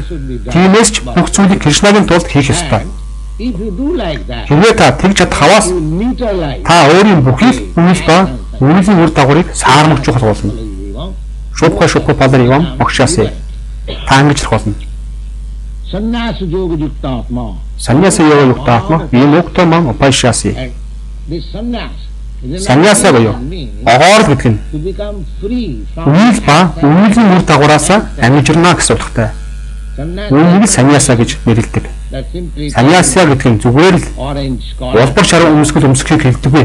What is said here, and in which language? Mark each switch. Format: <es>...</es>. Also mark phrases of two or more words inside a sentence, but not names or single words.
<mn>Тиймээс ч бүх зүйлийг Кришнагийн тулд хийх ёстой. Хэрвээ та тэгж чадах хаваас та өөрийн бүхий л үйл ба үүлийн үр дагаврыг саармагчуулах болно.</mn> <sa>शुभ फलैर् एवं मोक्ष्यसे.</sa> <mn>Та ангижрах болно.</mn> <sa>संन्यास योग युक्तात्मा विमुक्तो माम् उपैष्यसि.</sa> <mn>Саньяса буюу огоор гэдэг нь үйл ба үүлийн үр дагавраас ангижрна гэсэн утгатай. Үүнийг саньяса гэж нэрлэдэг. Саньяса гэдэг нь зүгээр л улбар шаруу өмсөхийг хэлдэггүй.</mn>